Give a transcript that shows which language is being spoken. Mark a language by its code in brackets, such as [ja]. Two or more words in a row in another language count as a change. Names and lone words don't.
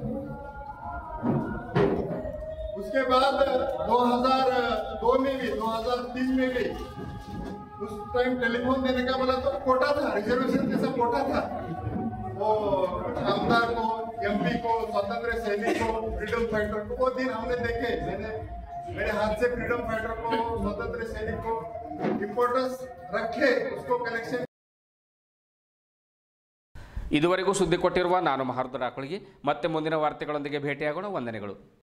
[hi] उसके बाद 2002 में भी 2003 में भी उस [en] time telephone [hi] देने का बोला तो कोटा था, रिजर्वेशन जैसा कोटा था। वो आमदार को, एमपी को, स्वतंत्र सैनिक को, [en] freedom fighter [hi] को, वो दिन हमने देखे। मेरे हाथ से [en] freedom fighter [hi] को, स्वतंत्र सैनिक को इंपोर्टेंस रखे, उसको कलेक्शन। [kn] ಇದುವರೆಗೂ ಸುದ್ದಿ ಕೊಟ್ಟಿರುವ ನಾನು ಮಹಾರ್ದ ರಾಕುಳಿಗೆ ಮತ್ತೆ ಮುಂದಿನ ವಾರ್ತೆಗಳೊಂದಿಗೆ ಭೇಟಿಯಾಗೋಣ. ವಂದನೆಗಳು.